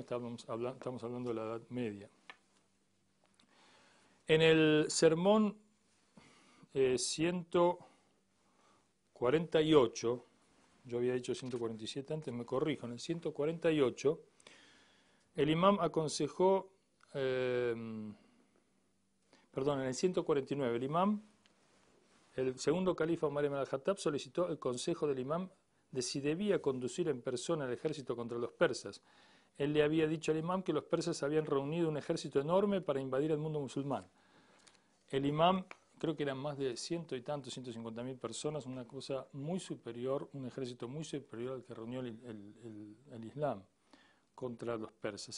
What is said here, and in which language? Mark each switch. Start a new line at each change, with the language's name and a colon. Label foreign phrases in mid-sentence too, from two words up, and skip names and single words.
Spanish: Estamos hablando de la Edad Media. En el sermón 148, yo había dicho 147 antes, me corrijo, en el 148, el imam aconsejó, en el 149, el segundo califa Omar ibn al-Khattab solicitó el consejo del imam de si debía conducir en persona el ejército contra los persas. Él le había dicho al imam que los persas habían reunido un ejército enorme para invadir el mundo musulmán. El imam, creo que eran más de 150.000 personas, una cosa muy superior, un ejército muy superior al que reunió el Islam contra los persas.